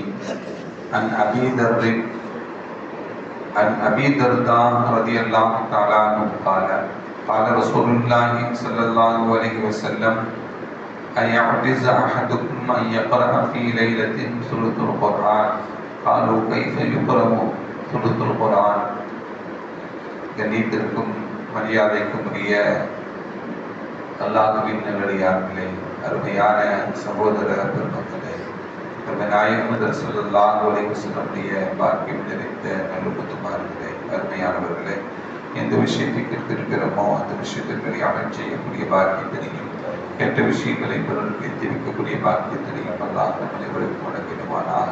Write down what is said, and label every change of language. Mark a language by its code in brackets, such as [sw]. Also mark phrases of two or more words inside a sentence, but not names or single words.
[ar] عن أبي درداء رضي الله تعالى عنه قال قال رسول الله صلى الله عليه وسلم أيعجز أحدكم أن يقرأ في ليلة ثلث القرآن قالوا كيف يقرأ ثلث القرآن. [ta] கண்ணியத்திற்கும் மரியாதைக்கும் உரிய அல்லாஹ்வின் நல்லடியார்களே, அருமையான சகோதர பெருமக்களே, நாயகம் [ar] صلى الله عليه وسلم [ta] பாக்கியம் நிறைந்த நல்லுக்குமார்களே, அருமையானவர்களே, எந்த விஷயத்தை கேட்டிருக்கிறோமோ அந்த விஷயத்திற்கு அமல் செய்யக்கூடிய பாக்கியத்தினையும் கெட்ட விஷயங்களை பிறருக்கு எத்தி வைக்கக்கூடிய பாக்கியத்தினையும் அல்லாஹ் அனைவருக்கும் வழங்கிடுவானாக.